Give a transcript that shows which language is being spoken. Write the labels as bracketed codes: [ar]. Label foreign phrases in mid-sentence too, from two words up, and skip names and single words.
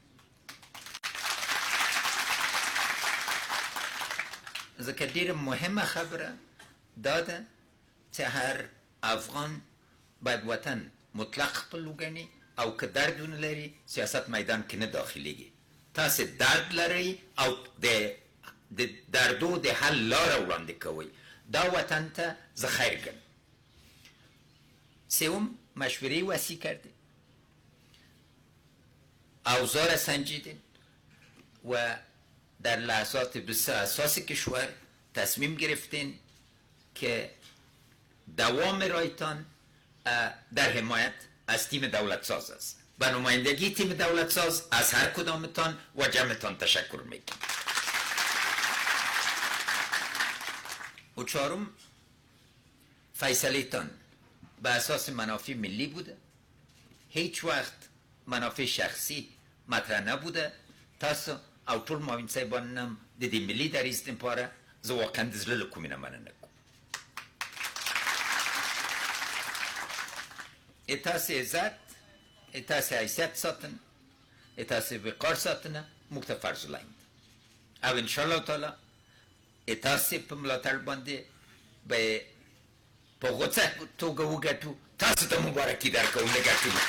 [ps] ځکه ډېره مهمه خبره دا ده چې هر افغان باید وطن مطلق خپل وګڼي او که درد ونه لري سیاست میدان کې نه داخلیږي تاسې درد لرئ او د دردو د حل لاره وړاندې کوئ دا وطن ته زه خیر ګڼم [fa] سوم مشوره‌ای وسیع کردیم اوضاع را سنجیدیم و در لحظات بسیار حساس کشور تصمیم گرفتین که دوام رایتان در حمایت از تیم دولت ساز است و نمایندگی تیم دولت ساز از هر کدامتان و جمعتان تشکر میکنم و چهارم فیصله تان به اساس منافع ملی بوده هیچ وقت منافع شخصی مطرح نبوده [ps] تاسو او ټول معاون صاحبانم د دې ملي دریځ لپاره زه واقعا د زړه له کومې نه مننه کوم تاسې عزت تاسې حیثیت ساتن تاسې وقار ساتنه موږ ته فرض العین ده او انشاءالله تعالی تاسې په ملاتړ باندې به په غوڅه توګه وګټو تاسو ته مبارکي درکوو نه ګټو